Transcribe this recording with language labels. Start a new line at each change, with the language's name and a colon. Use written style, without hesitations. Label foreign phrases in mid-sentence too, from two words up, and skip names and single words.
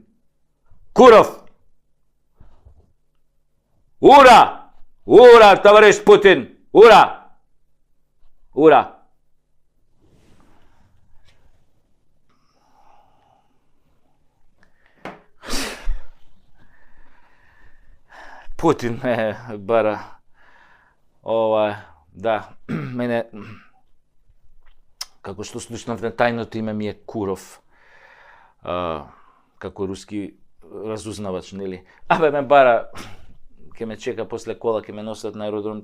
Russian: Куров. Ура! Ура, товарищ Путин! Ура! Ура!
Macedonian: Путин бара. Да, мене, како што слушнавме, тајното име ми е Куров. Како руски разузнавач, нели? Ме бара, ке ме чека после кола, ке ме носат на аеродром.